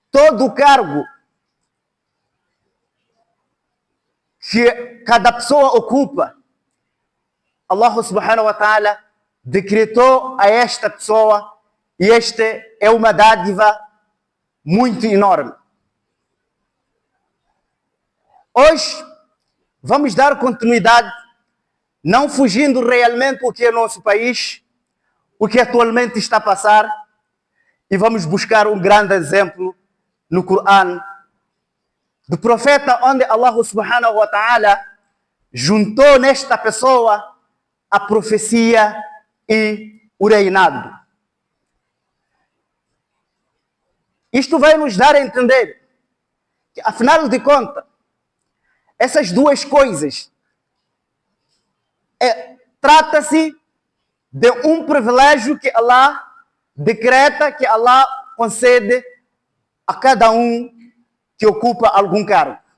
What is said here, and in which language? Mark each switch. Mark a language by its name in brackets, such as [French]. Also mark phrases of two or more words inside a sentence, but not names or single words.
[Portuguese] todo o cargo que cada pessoa ocupa, [Arabic] الله سبحانه وتعالى [Portuguese] decretou a esta pessoa, e esta é uma dádiva muito enorme. Hoje vamos dar continuidade, não fugindo realmente o que é nosso país, o que atualmente está a passar, e vamos buscar um grande exemplo no Corão do profeta, onde [Arabic] الله سبحانه وتعالى [Portuguese] juntou nesta pessoa a profecia e o reinado. Isto vai nos dar a entender que, afinal de contas, essas duas coisas trata-se de um privilégio que Allah decreta, que Allah concede a cada um que ocupa algum cargo.